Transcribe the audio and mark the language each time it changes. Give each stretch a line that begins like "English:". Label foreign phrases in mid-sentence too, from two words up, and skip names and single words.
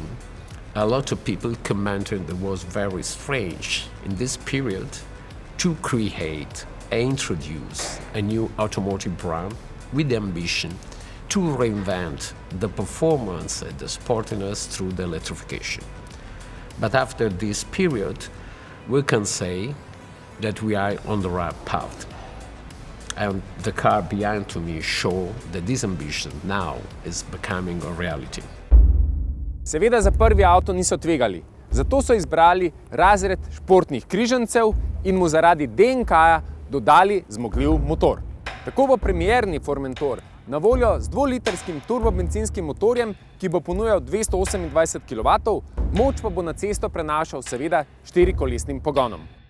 English: A lot of people commented it was very strange in this period to create and introduce a new automotive brand with the ambition to reinvent the performance and the sportiness through the electrification. But after this period, we can say that we are on the right path. And the car behind to me show that this ambition now is becoming a reality.
Slovenian: Seveda za prvi avto niso tvegali, zato so izbrali razred športnih križancev in mu zaradi DNK-ja dodali zmogljiv motor. Tako bo premierni Formentor na voljo z dvolitrskim turbobencinskim motorjem, ki bo ponujal 228 kW, moč pa bo na cesto prenašal seveda štirikolesnim pogonom.